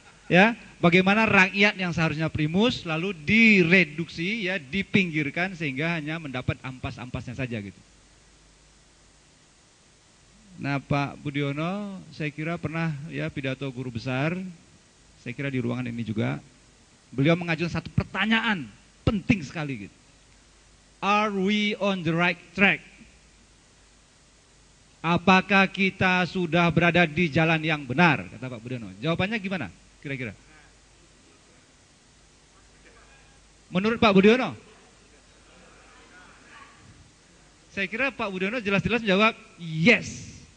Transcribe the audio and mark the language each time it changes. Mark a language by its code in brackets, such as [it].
[id] Ya, bagaimana rakyat yang seharusnya primus lalu direduksi, ya, dipinggirkan sehingga hanya mendapat ampas-ampasnya saja gitu. Nah, Pak Budiono saya kira pernah ya pidato guru besar, saya kira di ruangan ini juga. Beliau mengajukan satu pertanyaan penting sekali gitu. [en] Are we on the right track? [id] Apakah kita sudah berada di jalan yang benar? Kata Pak Budiono. Jawabannya gimana kira-kira? Menurut Pak Budiono? Saya kira Pak Budiono jelas-jelas menjawab yes.